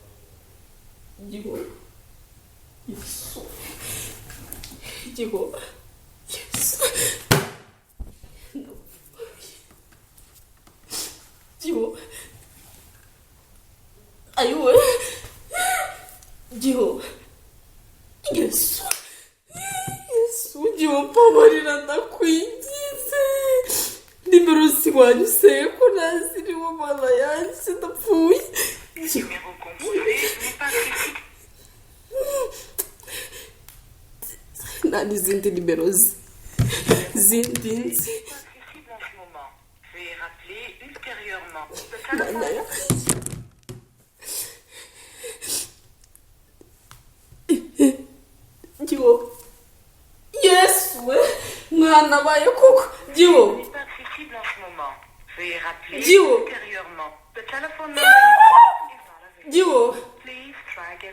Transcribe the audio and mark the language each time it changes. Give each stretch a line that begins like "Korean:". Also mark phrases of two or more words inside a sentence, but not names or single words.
Kinyarwanda: ayiwe Yesu mbabarira ndakwingize nimero ziwanyuseye ko naziriho Mana yanjye ndapfuye
French: Numéro composé n'est pas accessible.
Kinyarwanda: nta n'izindi nimero zindi nzi
French: Accessible en ce moment. Veuillez rappeler ultérieurement.
Kinyarwanda: Mana yanjye Yesu we mwana baye koko
French: N'est pas accessible en ce moment. Veuillez rappeler ultérieurement.
English: The telephone number is not available. Please try again.